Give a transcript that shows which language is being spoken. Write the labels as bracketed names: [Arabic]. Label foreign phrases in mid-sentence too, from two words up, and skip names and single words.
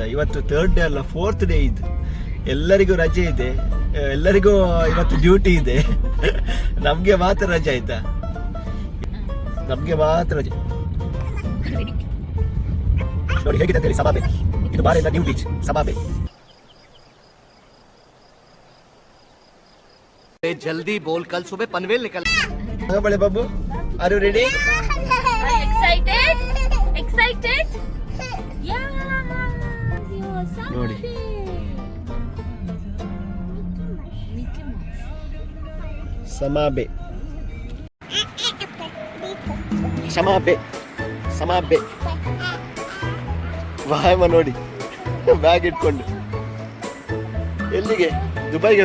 [Kannada] ಇವತ್ತು 3rd ಡೇ ಅಲ್ಲ, 4th ಡೇ ಇದು. ಎಲ್ಲರಿಗೂ ರಜೆ ಇದೆ, ಎಲ್ಲರಿಗೂ ಇವತ್ತು ಡ್ಯೂಟಿ ಇದೆ. ನಮ್ಗೆ ಮಾತ್ರ ರಜೆ ಆಯ್ತಾ, ನಮ್ಗೆ ಮಾತ್ರ ರಜೆ. ನೋಡಿ ಹೇಗಿದೆ ಅಂತ ಹೇಳಿ ಸಮಾಬೆ. ಇದು ಬಾರಿನ ನ್ಯೂ ಬೀಚ್ ಸಮಾಬೆ. [Hindi] जल्दी बोल, कल सुबह पनवेल निकल. बड़े बाबू, [English] Are you ready? Excited? Excited? Yeah. [Kannada] ನೋಡಿ ಸಮಾಬೆ, ಸಮಾಬೆ, ಸಮಾಬೆ. ವಾಯಮ್ಮ ನೋಡಿ ಬ್ಯಾಗ್ ಇಟ್ಕೊಂಡು ಎಲ್ಲಿಗೆ? ದುಬೈಗೆ.